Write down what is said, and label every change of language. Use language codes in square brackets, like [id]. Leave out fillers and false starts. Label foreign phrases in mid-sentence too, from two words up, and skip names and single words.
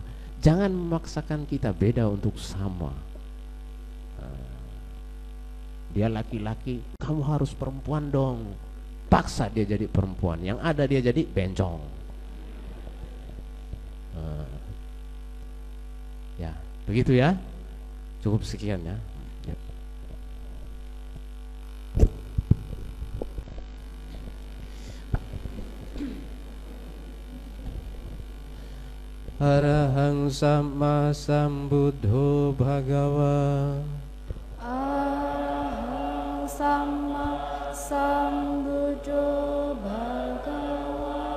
[id] Jangan memaksakan kita beda untuk sama. Dia laki-laki, kamu harus perempuan dong. Paksa dia jadi perempuan, yang ada dia jadi bencong. Ya, begitu ya. Cukup sekian ya. [pi] Arahang Sama Sambuddho Bhagawa. Arahang Sama Sambuddho Bhagawa.